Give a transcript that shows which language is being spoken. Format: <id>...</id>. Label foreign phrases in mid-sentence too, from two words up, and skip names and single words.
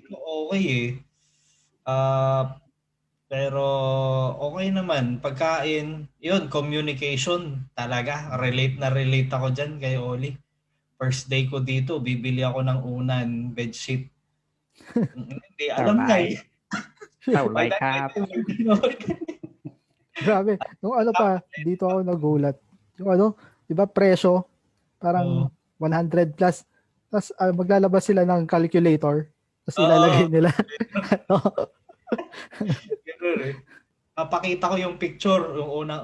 <tl>dito okay pero okay naman. Pagkain, yun, communication talaga. Relate ako dyan kay Oli.</tl> <en>First day</en> <tl>ko dito, bibili ako ng unan, bedsheet. Hindi, alam na</tl> <th>เท่าไหร่ครับ</th> <tl>Grabe. Nung ano pa, dito ako nagulat. Yung ano, di ba presyo, parang 100 plus. Tapos maglalabas sila ng calculator. Tapos ilalagay nila. Ganun Papakita ko yung picture, yung una.</tl>